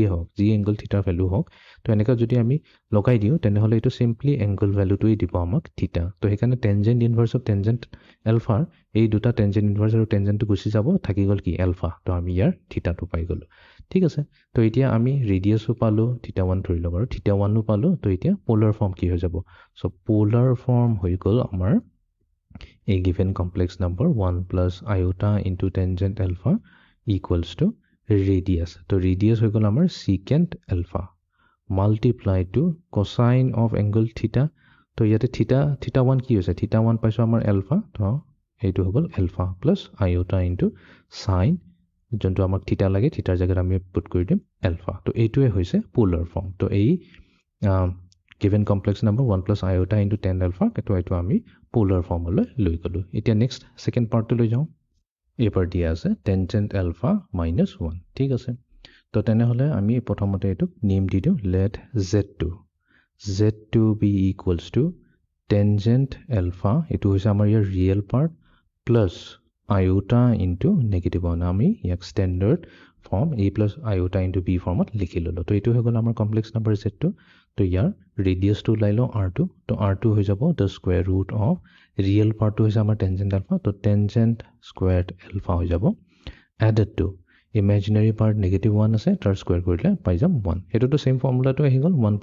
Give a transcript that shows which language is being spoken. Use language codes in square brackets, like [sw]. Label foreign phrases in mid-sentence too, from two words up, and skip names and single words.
[as] হওক যি এংগল থিটাৰ ভেলু হওক তো এনেকৈ যদি আমি লগাই দিওঁ তেনেহ'লে এইটো চিম্পলি এংগল ভেলুটোৱেই দিব আমাক থিটা তো সেইকাৰণে [en] tangent inverse of tangent alpha [as] এই দুটা [en] tangent inverse [as] আৰু টেনজেণ্টটো গুচি যাব থাকি গ'ল কি এলফা তো আমি ইয়াৰ থিটাটো পাই গ'লোঁ ঠিক আছে তো এতিয়া আমি ৰেডিয়াছো পালোঁ থিটা 1 ধৰি ল'ব আৰু থিটা 1ও পালোঁ তো এতিয়া [en] polar form [as] কি হৈ যাব চ' [en] polar form [as] হৈ গ'ল আমাৰ [en] a given complex number 1 + iota into tangent alpha equals to radius. So radius [as] হৈ গ'ল আমাৰ [en] secant alpha multiplied to cosine of angle theta. [as] তো ইয়াতে theta 1 কি হৈছে theta 1 পাইছোঁ আমাৰ alpha তো এইটো হৈ গ'ল [en] alpha plus iota into sine [as] যোনটো আমাক theta লাগে thetaৰ জাগাত আমি পুট কৰি দিম alpha তো এইটোৱে হৈছে [en] polar form [as] তো এই [en] given complex number 1 + iota into tan alpha [as] এইটো আমি [en] polar form [as] লৈ গ'লোঁ এতিয়া [en] next second part [as] লৈ যাওঁ এইবাৰ দিয়া আছে [en] tangent alpha -1 [as] ঠিক আছে তো তেনেহ'লে আমি প্ৰথমতে এইটোক নেম দি দিওঁ [en] let z2 be equals to tangent alpha [as] এইটো হৈছে আমাৰ ইয়াৰ [en] real part plus iota into -1 [as] আমি ইয়াক [en] standard form a + iota into b form [as] লিখি ল'লোঁ তো এইটো হৈ গ'ল আমাৰ [en] complex number z2 [as] তো ইয়াৰ ৰেডিয়াছটো ওলাই লওঁ r2 তো r2 হৈ যাব [en] the square root of real part [as] হৈছে আমাৰ [en] tangent alpha [as] তো [en] tangent square alpha [as] হৈ যাব [en] added to imaginary part -1 [as] আছে তাৰ স্কুৱেৰ কৰিলে পাই যাম 1 সেইটোতো ছেইম ফৰ্মুলাটো আহি গ'ল 1